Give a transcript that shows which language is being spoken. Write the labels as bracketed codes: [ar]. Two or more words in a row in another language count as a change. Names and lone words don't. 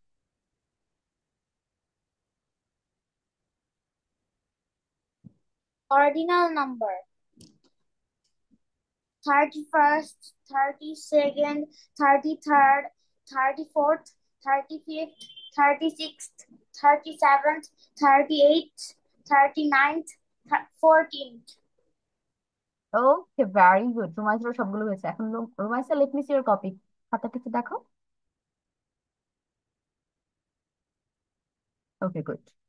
[en] Ordinal number. 31st, 32nd, 33rd, 34th, 35th, 36th, 37th, 38th, 39th, 14th. okay, very good, [bn] রুমাইসের সবগুলো হয়েছে। [en] এখন রুমাইসা, let me see your copy. [bn] খাতাটা একটু দেখো। [en] ওকে, গুড।